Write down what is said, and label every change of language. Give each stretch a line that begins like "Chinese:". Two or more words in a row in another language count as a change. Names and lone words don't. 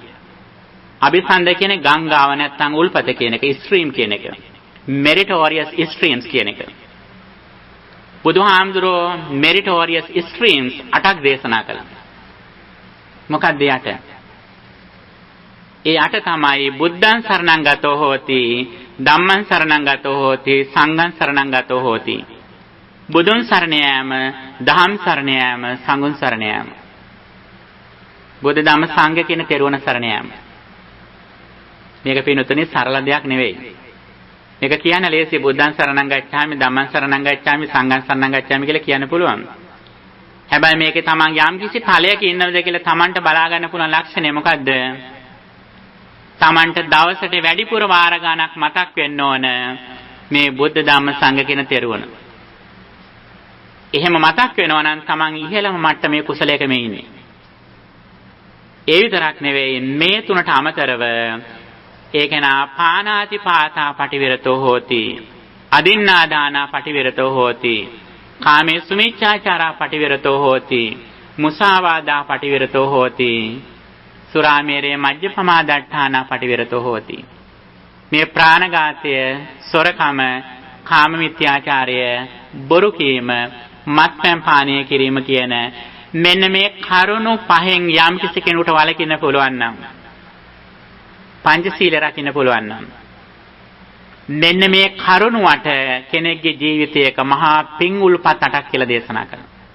Sinhala: අபிසන්ද කියන්නේ ගංගාව නැත්නම් උල්පත කියන එක, ස්ට්‍රීම් කියන එක.
English: meritorious streams
Sinhala: කියන එක. බුදුහාමුදුරෝ
English: meritorious streams
Sinhala: 8ක් දේශනා කළා. මොකක්ද යට? ඒ අට තමයි
Pali: බුද්ධං සරණං ගතෝ හෝති, ධම්මං සරණං ගතෝ හෝති, සංඝං සරණං ගතෝ හෝති.
Sinhala: බුදුන් සරණ යාම, දහම් සරණ යාම, සංඝුන් සරණ යාම. බුද්ධ ධම්ම සංඝ කියන තෙරුවන් සරණ යාම. මේක පිනුතුනේ සරල දෙයක් නෙවෙයි. මේක කියන්න ලේසි.
Pali: බුද්ධං සරණං ගච්ඡාමි, ධම්මං සරණං ගච්ඡාමි, සංඝං සරණං ගච්ඡාමි
Sinhala: කියලා කියන්න පුළුවන්. හැබැයි මේකේ තමන් යම් කිසි ඵලයක ඉන්නවද කියලා තමන්ට බලා ගන්න පුළුවන් ලක්ෂණය මොකද්ද? තමන්ට දවසට වැඩිපුර වාර ගණක් මතක් වෙන්න ඕන මේ බුද්ධ ධම්ම සංඝ කියන තෙරුවන්. එහෙම මතක් වෙනවා නම් තමන් ඉහළම මට්ටමේ කුසලයක මේ ඉන්නේ. ඒ විතරක් නෙවෙයි, මේ තුනට අමතරව
Pali: ඒකේනා පානාති පාතා පටිවිරතෝ හෝති, අදින්නාදානා පටිවිරතෝ හෝති, කාමේ සුමිච්ඡාචාරා පටිවිරතෝ හෝති, මුසාවාදා පටිවිරතෝ හෝති, සුරාමේරේ මජ්ජපමාදට්ඨානා පටිවිරතෝ හෝති.
Sinhala: මේ ප්‍රාණඝාතය, සොරකම, කාම මිත්‍යාචාරය, බොරු කීම, මත්පැන් පානය කිරීම කියන මෙන්න මේ කරුණු පහෙන් යම් කිසි කෙනෙකුට වළකින්න පුළුවන් නම්, පංචශීල රකින්න පුළුවන් නම්, මෙන්න මේ කරුණු වට කෙනෙක්ගේ ජීවිතයක මහා පින් උල්පත් 8ක් කියලා දේශනා කරනවා.